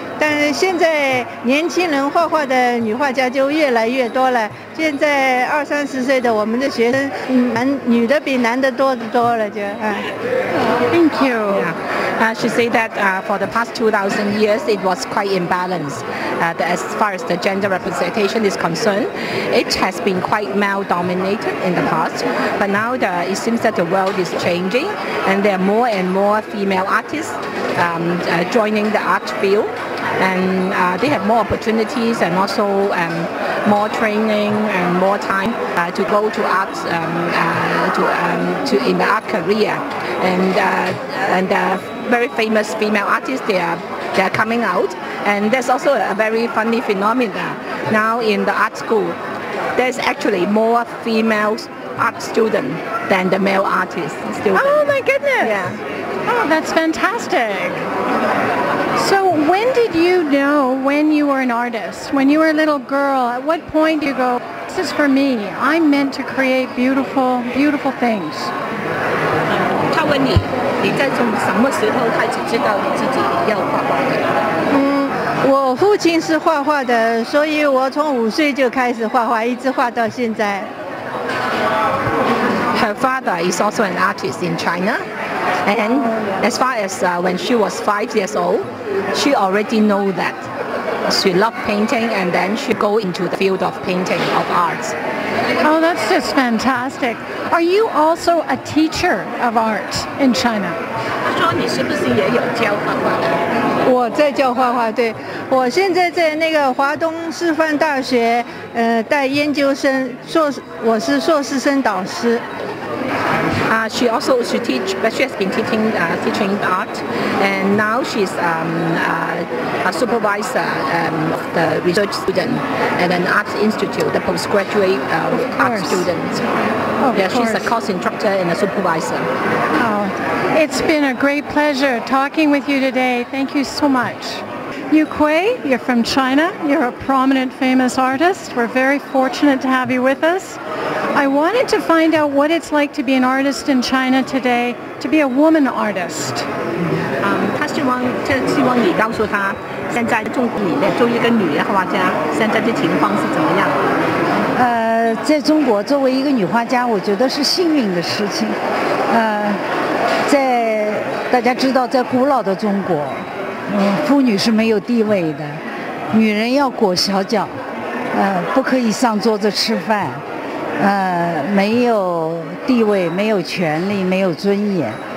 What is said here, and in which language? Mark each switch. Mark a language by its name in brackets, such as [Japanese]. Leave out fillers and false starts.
[Chinese] 但是现在年轻人画画的女画家就越来越多了。现在20-30岁的我们的学生，女的比男的多得多了，就 [English] Thank you. She said that for the past 2,000 years, it was quite imbalanced. As far as the gender representation is concerned, it has been quite male-dominated in the past. But now it seems that the world is changing, and there are more and more female artists joining the art field. And they have more opportunities and also more training and more time to go to art to in the art career. And very famous female artists they are coming out. And there's also a very funny phenomenon now in the art school. There's actually more female art students than the male artists students. Oh my goodness! Yeah. Oh, that's fantastic. So when did you know when you were an artist? When you were a little girl, at what point do you go, this is for me, I'm meant to create beautiful, beautiful things? [Chinese] 他问你，你在从什么时候开始知道你自己要画画的？我父亲是画画的，所以我从5岁就开始画画，一直画到现在。 [English] Her father is also an artist in China, and as far as when she was 5 years old, she already know that she loved painting, and then she go into the field of painting of arts. Oh, that's just fantastic. Are you also a teacher of art in China? [Chinese] 他说你是不是也有教画画？我在教画画，对，我现在在那个华东师范大学带研究生，我是硕士生导师。 [English] She teach, but she has been teaching art, and now she's a supervisor of the research student at an art institute, the postgraduate art student. Yeah, she's a course instructor and a supervisor. Oh, it's been a great pleasure talking with you today. Thank you so much. Yu Kui, you're from China. You're a prominent, famous artist. We're very fortunate to have you with us. I wanted to find out what it's like to be an artist in China today, to be a woman artist. [Chinese] 他希望你告诉他，现在中国里面作为一个女画家，现在的情况是怎么样？在中国作为一个女画家，我觉得是幸运的事情。在大家知道，在古老的中国，妇女是没有地位的，女人要裹小脚，不可以上桌子吃饭，没有地位，没有权利，没有尊严。